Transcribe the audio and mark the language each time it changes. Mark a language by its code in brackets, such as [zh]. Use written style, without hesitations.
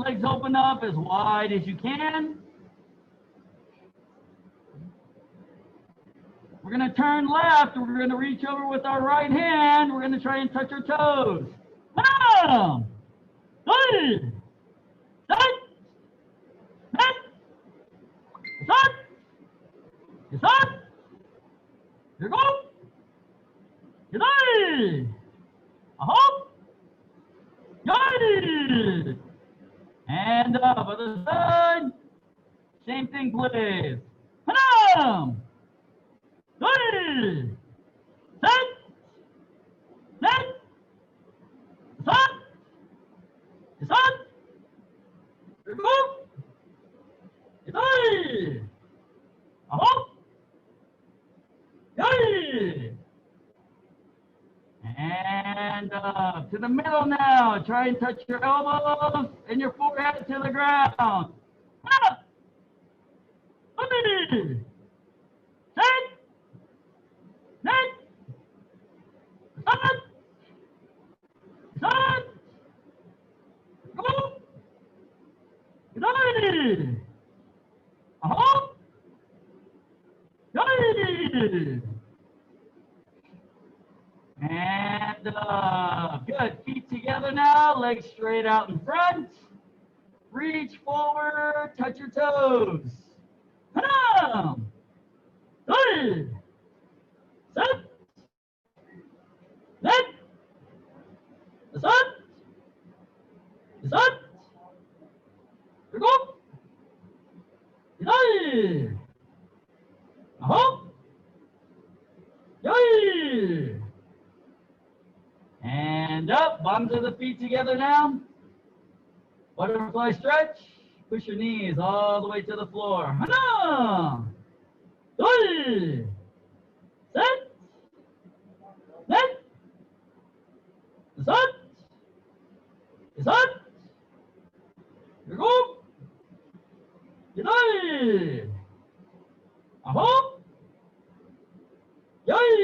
[en] Legs open up as wide as you can. We're going to turn left. We're going to reach over with our right hand. We're going to try and touch our toes. [ko] 하나, 둘, 셋, 넷, 다섯, 여섯, 일곱, 여덟, 아홉, 열. [en] And up, other side. Same thing, please. [ko] 하나, 둘, 셋, 넷, 다섯, 여섯, 일곱, 여덟, 아홉, 열. [en] And up to the middle now. Try and touch your elbows and your forehead to the ground. [ko] 하나, 둘, 셋, 넷, 다섯, 여섯, 일곱, 여덟, 아홉, 열. [en] And good. Feet together now. Legs straight out in front. Reach forward. Touch your toes. [ko] 하나, 둘, 셋, 넷, 다섯, 여섯, 일곱, 여덟, 아홉, 열. [en] And up, bottoms of the feet together now. Butterfly stretch. Push your knees all the way to the floor. [ko] 하나, 둘, 셋, 넷, 다섯, 여섯, 일곱, 여덟, 아홉, 열.